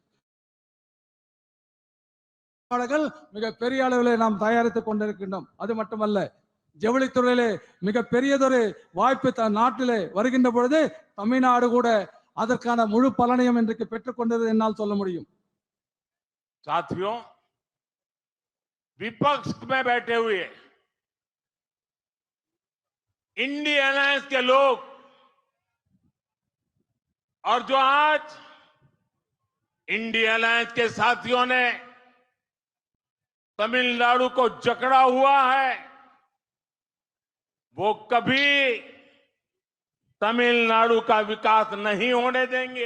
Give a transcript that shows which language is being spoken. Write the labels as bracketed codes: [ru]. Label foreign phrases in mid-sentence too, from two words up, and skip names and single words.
[ta] மிக பெரிய அளவில் நாம் தயாரித்துக் கொண்டிருக்கின்றோம். அது மட்டுமல்ல, ஜவுளித்துறையிலே மிக பெரியதொரு வாய்ப்பு நாட்டிலே வருகின்ற பொழுது தமிழ்நாடு கூட அதற்கான முழு பலனையும் இன்றைக்கு பெற்றுக் கொண்டது என்னால் சொல்ல முடியும். [hi] साथियों, विपक्ष में बैठे हुए इंडिया अलायंस के लोग और जो आज इंडिया अलायंस के साथियों ने तमिलनाडु को जकड़ा हुआ है, वो कभी तमिलनाडु का विकास नहीं होने देंगे।